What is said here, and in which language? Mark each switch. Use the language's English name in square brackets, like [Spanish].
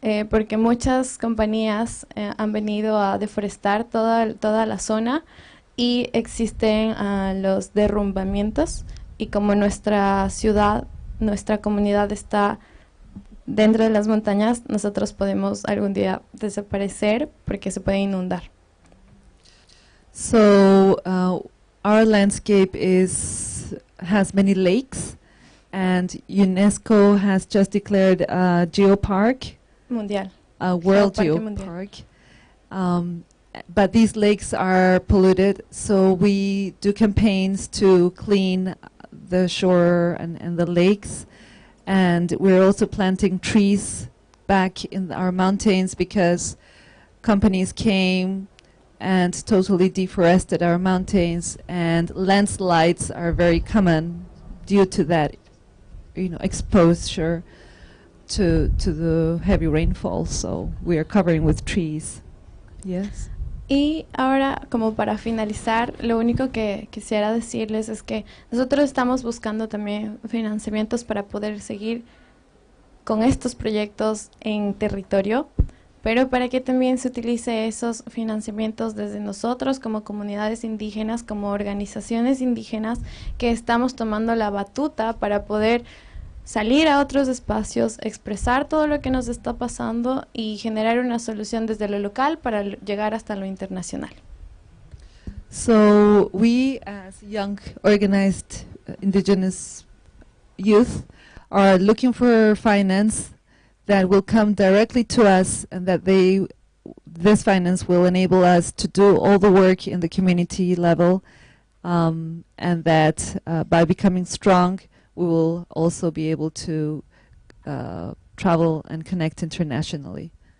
[Spanish] Porque muchas compañías han venido a deforestar toda la zona y existen los derrumbamientos, y como nuestra ciudad, nuestra comunidad está dentro de las montañas, nosotros podemos algún día desaparecer porque se puede inundar. [English] So our landscape has many lakes, and UNESCO has just declared a geopark, [Spanish] Mundial. [English] a world [Spanish] Geoparque [English] geopark. But these lakes are polluted, so we do campaigns to clean the shore and the lakes. And we're also planting trees back in our mountains because companies came and totally deforested our mountains, and landslides are very common due to that, exposure to the heavy rainfall. So we are covering with trees. Yes. [Spanish] Y ahora, como para finalizar, lo único que quisiera decirles es que nosotros estamos buscando también financiamientos para poder seguir con estos proyectos en territorio, pero para que también se utilice esos financiamientos desde nosotros como comunidades indígenas, como organizaciones indígenas, que estamos tomando la batuta para poder salir a otros espacios, expresar todo lo que nos está pasando y generar una solución desde lo local para llegar hasta lo internacional. [English] So we, as young organized indigenous youth, are looking for finance that will come directly to us, and that this finance will enable us to do all the work in the community level, and that by becoming strong, we will also be able to travel and connect internationally.